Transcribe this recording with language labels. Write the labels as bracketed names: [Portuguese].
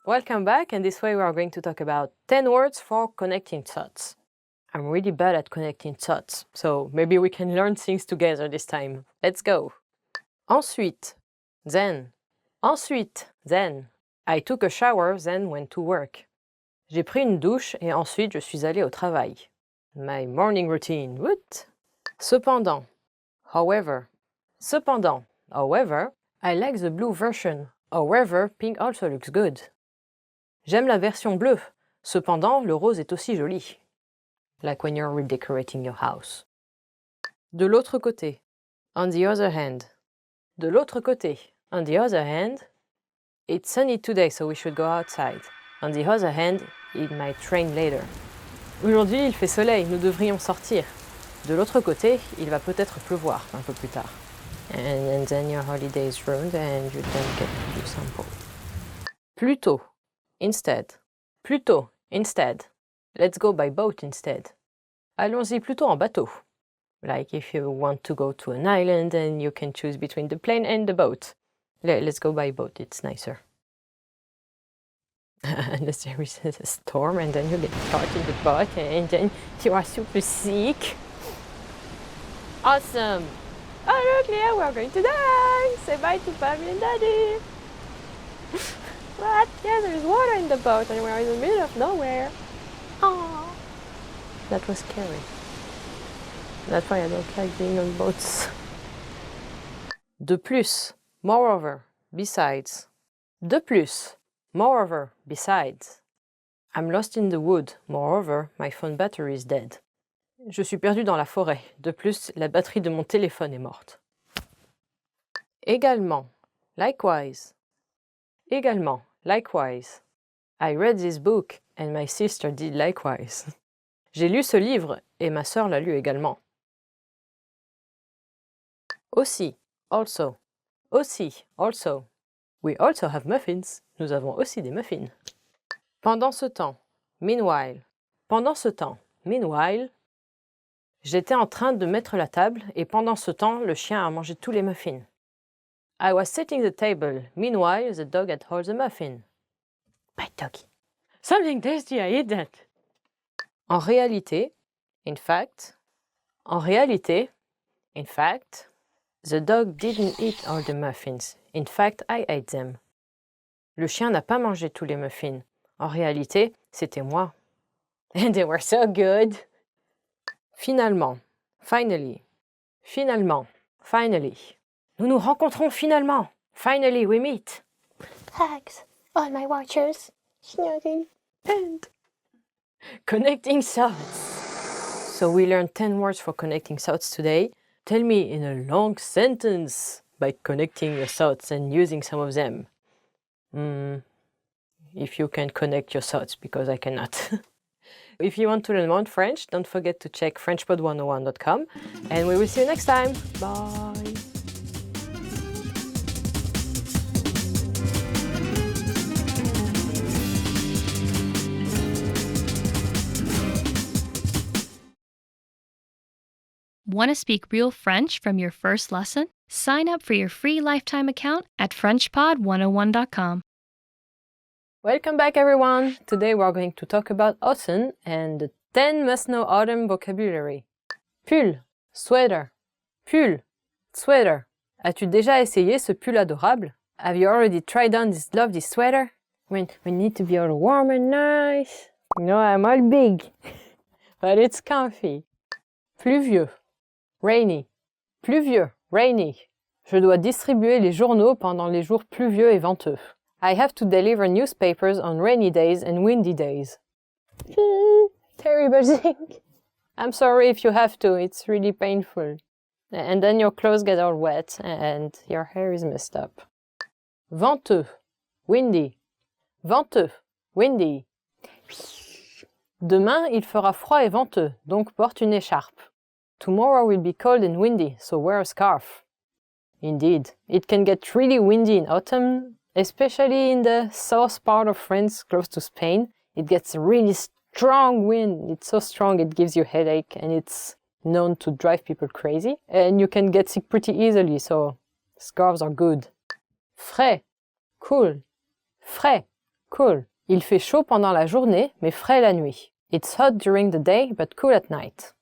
[English] Welcome back, and this way we are going to talk about 10 words for connecting thoughts. I'm really bad at connecting thoughts, so maybe we can learn things together this time. Let's go! [French] Ensuite, then. Ensuite, then. [English] I took a shower, then went to work. [French] J'ai pris une douche et ensuite je suis allé au travail. [English] My morning routine. What? Cependant. However. Cependant. However, I like the blue version. However, pink also looks good. [French] J'aime la version bleue. Cependant, le rose est aussi joli. [English] Like when you're redecorating your house. [French] De l'autre côté. [English] On the other hand. De l'autre côté. On the other hand. It's sunny today, so we should go outside. On the other hand, it might rain later. [French] Aujourd'hui, il fait soleil, nous devrions sortir. De l'autre côté, il va peut-être pleuvoir un peu plus tard. [English] And then your holiday is ruined and you don't get to do sample. [French] Plutôt, instead. Plutôt, instead. [English] Let's go by boat instead. [French] Allons-y plutôt en bateau. [English] Like if you want to go to an island and you can choose between the plane and the boat. Let's go by boat, it's nicer. Unless there is a storm and then you get caught in the boat and then you are super sick. Awesome! Oh look, Leah, we're going to die! Say bye to Mommy and Daddy! What? Yeah, there's water in the boat and we're in the middle of nowhere. Oh, that was scary. That's why I don't like being on boats. [French] De plus, [English] moreover, besides. [French] De plus, [English] moreover, besides. I'm lost in the wood. Moreover, my phone battery is dead. [French] Je suis perdu dans la forêt. De plus, la batterie de mon téléphone est morte. Également, likewise. Également, likewise. [English] I read this book and my sister did likewise. [French] J'ai lu ce livre et ma sœur l'a lu également. [English] Aussi, also. Aussi, also. We also have muffins. [French] Nous avons aussi des muffins. Pendant ce temps, meanwhile. Pendant ce temps, meanwhile. J'étais en train de mettre la table et pendant ce temps, le chien a mangé tous les muffins. [English] I was setting the table. Meanwhile, the dog had all the muffins. My doggy. Something tasty, I eat that. [French] En réalité, [English] in fact. [French] En réalité, [English] in fact. The dog didn't eat all the muffins. In fact, I ate them. [French] Le chien n'a pas mangé tous les muffins. En réalité, c'était moi. [English] And they were so good. [French] Finalement, finally. Finalement, finally. Nous nous rencontrons finalement. [English] Finally, we meet. Thanks, all my watchers. Snugging. And connecting thoughts. So we learned 10 words for connecting thoughts today. Tell me in a long sentence by connecting your thoughts and using some of them. If you can connect your thoughts, because I cannot. If you want to learn more French, don't forget to check FrenchPod101.com and we will see you next time. Bye! Want to speak real French from your first lesson? Sign up for your free lifetime account at FrenchPod101.com. Welcome back, everyone! Today we're going to talk about autumn and the 10 must-know autumn vocabulary. [French] Pull, sweater. Pull, sweater. As-tu déjà essayé ce pull adorable? [English] Have you already tried on this lovely sweater? When we need to be all warm and nice. You know, I'm all big, but it's comfy. [French] Pluvieux, rainy. Pluvieux, rainy. Je dois distribuer les journaux pendant les jours pluvieux et venteux. [English] I have to deliver newspapers on rainy days and windy days. Terrible thing. I'm sorry if you have to, it's really painful. And then your clothes get all wet and your hair is messed up. [French] Venteux, windy. Venteux, windy. Demain, il fera froid et venteux, donc porte une écharpe. [English] Tomorrow will be cold and windy, so wear a scarf. Indeed, it can get really windy in autumn, especially in the south part of France, close to Spain. It gets a really strong wind. It's so strong it gives you a headache and it's known to drive people crazy. And you can get sick pretty easily, so scarves are good. [French] Frais, cool. Frais, cool. Il fait chaud pendant la journée, mais frais la nuit. [English] It's hot during the day, but cool at night.